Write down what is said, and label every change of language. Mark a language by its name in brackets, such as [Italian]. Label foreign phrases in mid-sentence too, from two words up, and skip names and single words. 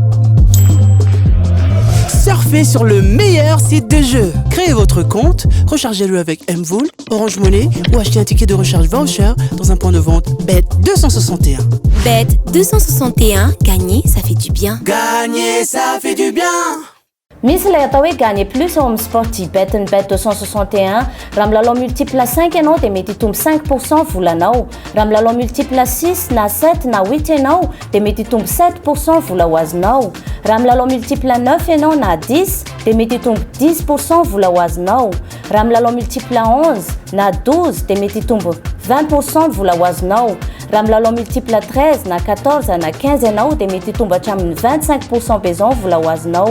[French] Surfez sur le meilleur site de jeu. Créez votre compte, rechargez-le avec M-Vol, Orange Money ou achetez un ticket de recharge voucher dans un point de vente Bet261. Bet261, gagner, ça fait du bien. Gagner, ça fait du bien. [Malagasy] Misy ilay atao hoe [French] gagner plus [Malagasy] ao amin'ny Sportybet ny Bet 261 raha milalao multiple 5 ianao dia mety hitombo 5% volanao, raha milalao multiple 6 na 7 na 8 ianao dia mety hitombo 7% vola ho azonao, raha milalao multiple 9 ianao na 10 dia mety hitombo 10% vola ho azonao, raha milalao multiple 11 na 12 dia mety hitombo 20% vola ho azonao, raha milalao multiple 13 na 14 na 15 ianao dia mety hitombo hatramin'ny 25% bezon vola ho azonao.